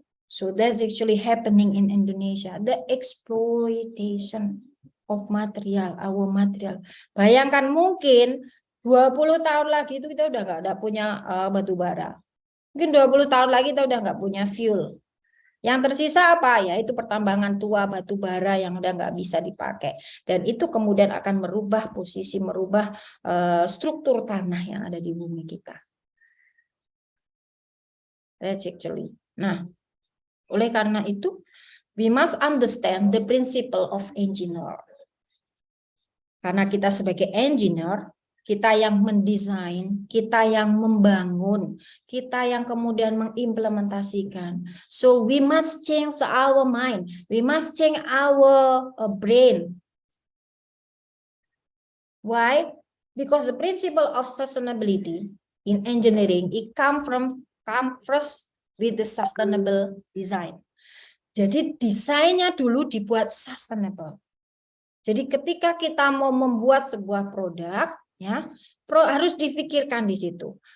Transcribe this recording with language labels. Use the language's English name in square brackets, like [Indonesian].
[English] So that's actually happening in Indonesia, the exploitation of material, our material. [Indonesian] Bayangkan mungkin 20 tahun lagi itu kita udah nggak ada punya batu bara. Mungkin 20 tahun lagi kita udah nggak punya fuel. Yang tersisa apa? Ya itu pertambangan tua batu bara yang udah nggak bisa dipakai. Dan itu kemudian akan merubah posisi, merubah struktur tanah yang ada di bumi kita. [English] That's actually. [Indonesian] Nah, oleh karena itu, [English] we must understand the principle of engineer. [Indonesian] Karena kita sebagai engineer, kita yang mendesain, kita yang membangun, kita yang kemudian mengimplementasikan. [English] So we must change our mind, we must change our brain. Why? Because the principle of sustainability in engineering it come first with the sustainable design. [Indonesian] Jadi desainnya dulu dibuat sustainable. Jadi ketika kita mau membuat sebuah produk, ya, harus difikirkan di situ.